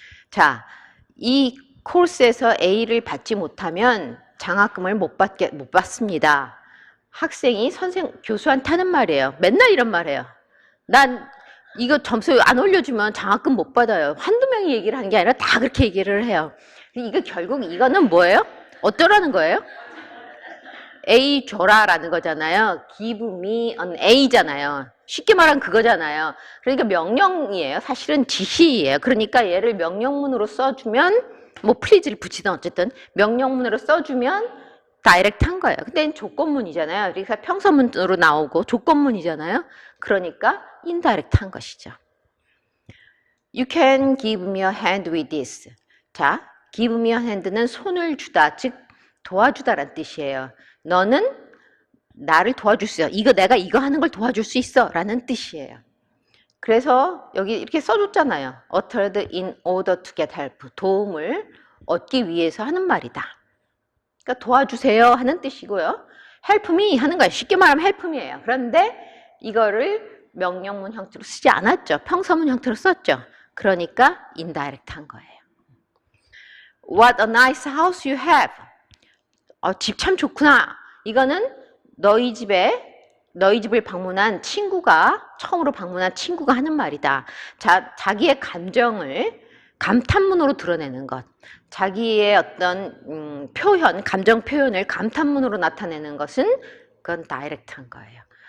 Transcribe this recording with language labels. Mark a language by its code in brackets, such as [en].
[ko] 자, 이 코र्스에서 A를 받지 못하면 장학금을 못 받습니다. 학생이 교수한테 하는 말이에요. 맨날 이런 말이에요. 난 이거 점수 안 올려주면 장학금 못 받아요. 한두 명이 얘기를 하는 게 아니라 다 그렇게 얘기를 해요. 이거 결국 이거는 뭐예요? 어쩌라는 거예요? A 줘라라는 거잖아요. [en] Give me an A잖아요. [ko] 쉽게 말하면 그거잖아요. 그러니까 명령이에요. 사실은 지시예요. 그러니까 얘를 명령문으로 써주면 뭐 please를 붙이든 어쨌든 명령문으로 써주면 다이렉트 한 거예요. 근데 조건문이잖아요. 그러니까 평서문으로 나오고 조건문이잖아요. 그러니까 인다이렉트 한 것이죠. [en] You can give me a hand with this. [ko] 자, [en] give me a hand [ko] 는 손을 주다, 즉 도와주다라는 뜻이에요. 너는 나를 도와줄 수 있어. 내가 이거 하는 걸 도와줄 수 있어 라는 뜻이에요. 그래서 여기 이렇게 써줬잖아요. [en] uttered in order to get help. [ko] 도움을 얻기 위해서 하는 말이다. 그러니까 도와주세요 하는 뜻이고요. [en] help me [ko] 하는 거예요. 쉽게 말하면 [en] help me [ko] 예요. 그런데 이거를 명령문 형태로 쓰지 않았죠. 평서문 형태로 썼죠. 그러니까 indirect 한 거예요. [en] What a nice house you have. [ko] 집 참 좋구나. 이거는 너희 집을 방문한 친구가, 처음으로 방문한 친구가 하는 말이다. 자기의 감정을 감탄문으로 드러내는 것. 자기의 어떤 감정 표현을 감탄문으로 나타내는 것은 그건 다이렉트한 거예요.